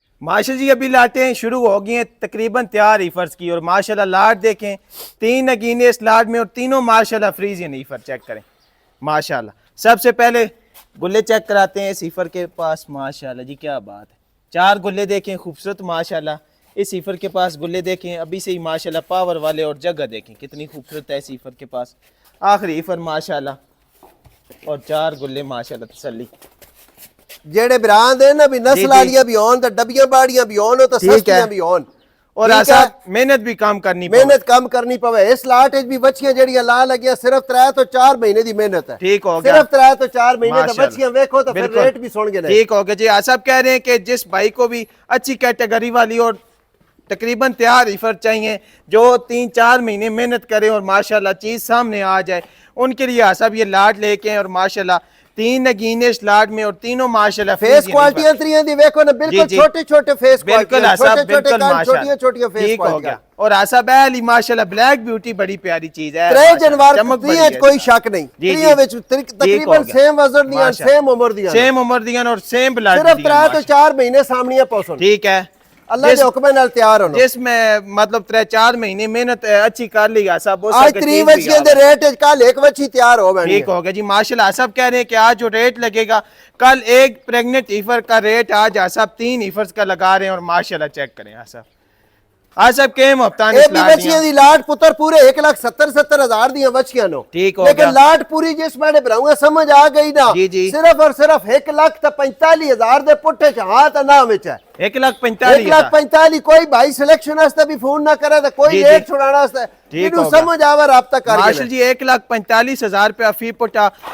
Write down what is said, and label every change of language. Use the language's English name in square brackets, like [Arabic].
[Urdu] ماشاءاللہ جی ابھی لاٹیں شروع ہو گئی ہیں تقریباً تیار ایفرز کی، اور ماشاءاللہ لاٹ دیکھیں 3 نگینے اس لاٹ میں، اور تینوں ماشاءاللہ فریزین ایفر چیک کریں ماشاءاللہ۔ سب سے پہلے گلے چیک کراتے ہیں اس ایفر کے پاس ماشاءاللہ جی کیا بات ہے، 4 گلے دیکھیں خوبصورت ماشاءاللہ، اس ایفر کے پاس گلے دیکھیں ابھی سے ہی ماشاءاللہ پاور والے، اور جگہ دیکھیں کتنی خوبصورت ہے اس ایفر کے پاس. آخری ایفر ماشاءاللہ، اور 4 گلے ماشاءاللہ تسلی. [Punjabi] جیڑے بران دے نا بھی نسل والیاں بھی ہون تے ڈبیاں باڑیاں بھی ہون تے سستیاں بھی ہون، [Urdu] اور ایسا محنت بھی کام کرنی پڑے. [Punjabi] محنت کم کرنی پوے. اس لاٹ وچ بھی بچیاں جڑیاں لا لگیاں صرف 3 تو 4 مہینے دی محنت ہے. ٹھیک ہو گیا، صرف 3 تو 4 مہینے دی بچیاں ویکھو تو پھر ریٹ بھی سن گے. ٹھیک ہو گیا جی. [Urdu] صاحب کہہ رہے ہیں کہ جس بھائی کو بھی اچھی کیٹیگری والی اور تقریباً تیار ایفر چاہیے جو 3-4 مہینے محنت کرے اور ماشاءاللہ چیز سامنے آ جائے، ان کے لیے صاحب یہ لاٹ لے کے ہیں. اور ماشاءاللہ 3 نگینے اس لاٹ میں، اور تینوں ماشاءاللہ [Punjabi] فیس کوالٹیاں تریاں دی ویکھو نا بالکل چھوٹے چھوٹے فیس کوالٹیاں، چھوٹے کان، چھوٹیاں چھوٹیاں فیس کوالٹیاں. [Urdu] اور آصاب علی ماشاءاللہ بلیک بیوٹی بڑی پیاری چیز ہے. [Punjabi] 3 جنوار تریاں کوئی شک نہیں. تریاں وچ تقریباً سیم وزن دیاں، سیم عمر دیاں، سیم عمر دیاں اور سیم بلڈ صرف 3 تو 4 مہینے سامنے پہنچن. ٹھیک ہے، اللہ دے حکم نال تیار ہونا. [Urdu] جس میں مطلب 3-4 مہینے محنت اچھی کر لی صاحب. [Punjabi] آج 3 وچیاں دے ریٹ کل 1 وچی تیار ہو گئی. [Urdu] ٹھیک ہو گیا جی ماشاءاللہ. صاحب کہہ رہے ہیں کہ آج جو ریٹ لگے گا کل ایک پریگننٹ ایفر کا ریٹ آج صاحب 3 ایفرز کا لگا رہے ہیں. اور ماشاءاللہ چیک کریں صاحب. صاحب کے مفتان [Punjabi] اے بھی بچیاں دی لاٹ پتر پورے 1,70,000 دیاں بچیاں نو. ٹھیک ہو گیا. لیکن لاٹ پوری جس میں براؤں سمجھ آ گئی نا. صرف اور صرف 1,45,000 دے پٹھے چ ہاتھ نہ وچ ہے. 1,45,000 کوئی بھائی سلیکشن واسطے بھی فون نہ کرے تے کوئی ریٹ چھڑانا واسطے جنوں سمجھ آوے رابطہ کر. [Urdu] ماشاءاللہ جی 1,45,000 روپیہ فی پٹا.